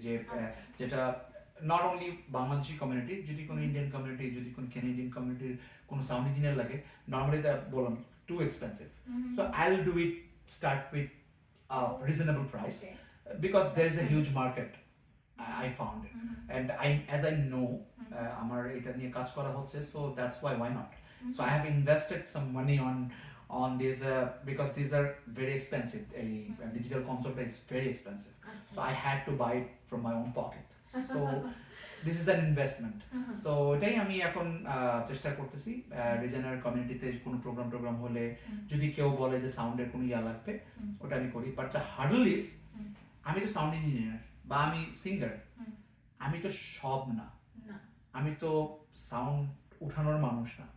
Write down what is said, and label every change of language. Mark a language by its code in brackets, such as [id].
[bn] যে যেটা not only Bangladeshi community, যদি কোনো ইন্ডিয়ান কমিউনিটি, যদি কোনো ক্যানাডিয়ান কমিউনিটির কোনো সাউন্ড ইঞ্জিনিয়ার লাগে, নর্মালি তা বললাম too expensive. [en] So I will do it start with reasonable price, because there is a huge market I found it. And as I know, [bn] আমার এটা নিয়ে কাজ করা হচ্ছে, [en] so that's why not. So I have invested some money on these because these are very expensive. A digital console is very expensive, so I had to buy it from my own pocket. So this is an investment. [bn] So এটাই আমি এখন চেষ্টা করতেছি, regional কমিউনিটিতে কোনো programme হলে যদি কেউ বলে যে সাউন্ডের কোনো লাগবে, ওটা আমি করি। [en] but the hurdle is, [bn] আমি তো সাউন্ড ইঞ্জিনিয়ার বা আমি সিঙ্গার, আমি তো সব না, আমি তো সাউন্ড উঠানোর মানুষ না।